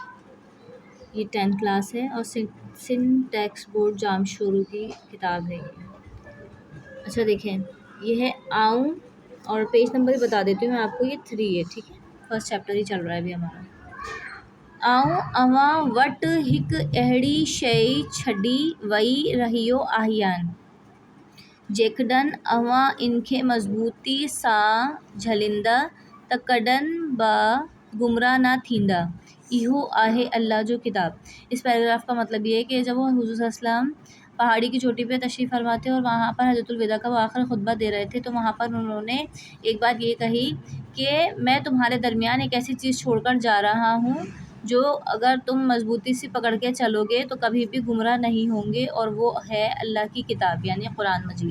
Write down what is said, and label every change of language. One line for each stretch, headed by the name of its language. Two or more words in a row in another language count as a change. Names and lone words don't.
Urdu: یہ 10th کلاس ہے اور سندھ ٹیکسٹ بورڈ جام شروع کی کتاب ہے یہ۔ اچھا دیکھیں، یہ ہے آؤں، اور
English: page number
Urdu: بھی بتا دیتی ہوں میں آپ کو، یہ 3 ہے، ٹھیک ہے،
English: first chapter
Urdu: ہی چل رہا ہے ابھی ہمارا۔
Sindhi: آؤں اواں وٹ ہک اہڑی شئی چھڈی وئی رہیو آہیان، جيڪڏهن اوهان ان کي مضبوطي سان جهليندا ته ڪڏهن به گمراہ نہ تھيندا۔ اهو آهي اللہ جو کتاب۔
Urdu: اس پیراگراف کا مطلب یہ ہے کہ جب وہ حضور صلی اللہ علیہ وسلم پہاڑی کی چوٹی پہ تشریف فرما تھے اور وہاں پر حجۃ الوداع کا وہ آخر خطبہ دے رہے تھے، تو وہاں پر انہوں نے ایک بات یہ کہی کہ میں تمہارے درمیان ایک ایسی چیز چھوڑ کر جا رہا ہوں جو اگر تم مضبوطی سے پکڑ کے چلو گے تو کبھی بھی گمراہ نہیں ہوں گے، اور وہ ہے اللہ کی کتاب یعنی قرآن مجید۔